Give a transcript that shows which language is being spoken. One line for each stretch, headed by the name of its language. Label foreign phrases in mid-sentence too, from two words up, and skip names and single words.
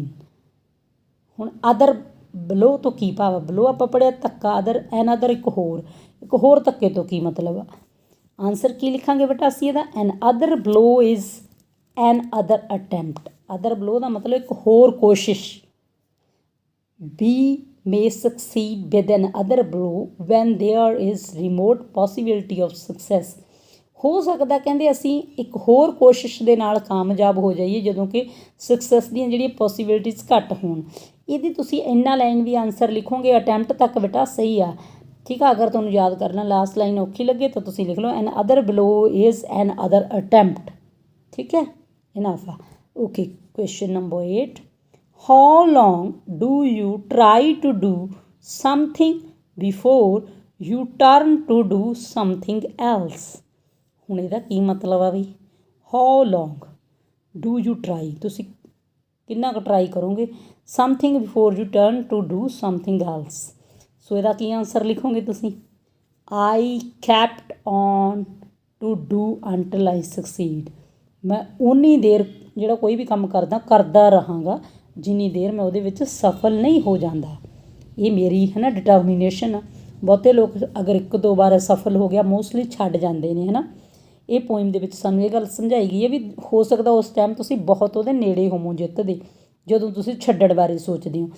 Punjabi: ਹੁਣ
English: other blow
Punjabi: ਤੋਂ ਕੀ ਭਾਵ ਆ? ਬਲੋ ਆਪਾਂ ਪੜ੍ਹਿਆ ਧੱਕਾ, ਅਦਰ
English: an other
Punjabi: ਇੱਕ ਹੋਰ ਧੱਕੇ ਤੋਂ ਕੀ ਮਤਲਬ ਆ? ਆਨਸਰ ਕੀ ਲਿਖਾਂਗੇ ਬੇਟਾ ਅਸੀਂ ਇਹਦਾ?
English: an other blow is an other attempt. other blow
Punjabi: ਦਾ ਮਤਲਬ ਇੱਕ ਹੋਰ ਕੋਸ਼ਿਸ਼।
English: ਬੀ may succeed with an other blow when there is remote possibility of success।
Punjabi: ਹੋ ਸਕਦਾ ਕਹਿੰਦੇ ਅਸੀਂ ਇੱਕ ਹੋਰ ਕੋਸ਼ਿਸ਼ ਦੇ ਨਾਲ ਕਾਮਯਾਬ ਹੋ ਜਾਈਏ ਜਦੋਂ ਕਿ ਸਕਸੈਸ ਦੀਆਂ ਜਿਹੜੀਆਂ ਪੋਸੀਬਿਲਿਟੀਜ਼ ਘੱਟ ਹੋਣ। ਇਹਦੀ ਤੁਸੀਂ ਇੰਨਾ ਲਾਈਨ ਵੀ ਆਨਸਰ ਲਿਖੋਗੇ, ਅਟੈਂਪਟ ਤੱਕ ਬੇਟਾ ਸਹੀ ਆ, ਠੀਕ ਆ। ਅਗਰ ਤੁਹਾਨੂੰ ਯਾਦ ਕਰਨਾ
English: last line
Punjabi: ਔਖੀ ਲੱਗੇ ਤਾਂ ਤੁਸੀਂ ਲਿਖ ਲਓ
English: an other blow is an other attempt,
Punjabi: ਠੀਕ ਹੈ, ਇਨਫ ਆ।
English: okay, question number 8, how long do you try to do something before you turn to do something else।
Punjabi: ਹੁਣ ਇਹਦਾ ਕੀ ਮਤਲਬ ਆ ਵੀ?
English: how long do you try,
Punjabi: ਤੁਸੀਂ ਕਿੰਨਾ ਕੁ ਟਰਾਈ ਕਰੋਗੇ,
English: something before you turn to do something else।
Punjabi: ਸੋ ਇਹਦਾ ਕੀ ਆਨਸਰ ਲਿਖੋਗੇ ਤੁਸੀਂ?
English: I kept on to do until I succeed।
Punjabi: ਮੈਂ ਓਨੀ ਦੇਰ ਜਿਹੜਾ ਕੋਈ ਵੀ ਕੰਮ ਕਰਦਾ ਰਹਾਂਗਾ ਜਿੰਨੀ ਦੇਰ ਮੈਂ ਉਹਦੇ ਵਿੱਚ ਸਫਲ ਨਹੀਂ ਹੋ ਜਾਂਦਾ। ਇਹ ਮੇਰੀ ਹੈ ਨਾ ਡਿਟਰਮੀਨੇਸ਼ਨ ਆ। ਬਹੁਤੇ ਲੋਕ ਅਗਰ ਇੱਕ ਦੋ ਵਾਰ ਸਫਲ ਹੋ ਗਿਆ ਮੋਸਟਲੀ ਛੱਡ ਜਾਂਦੇ ਨੇ ਹੈ ਨਾ। ਇਹ ਪੋਇਮ ਦੇ ਵਿੱਚ ਸਾਨੂੰ ਇਹ ਗੱਲ ਸਮਝਾਈ ਗਈ ਹੈ ਵੀ ਹੋ ਸਕਦਾ ਉਸ ਟਾਈਮ ਤੁਸੀਂ ਬਹੁਤ ਉਹਦੇ ਨੇੜੇ ਹੋਵੋ ਜਿੱਤ ਦੇ, ਜਦੋਂ ਤੁਸੀਂ ਛੱਡਣ ਬਾਰੇ ਸੋਚਦੇ ਹੋ।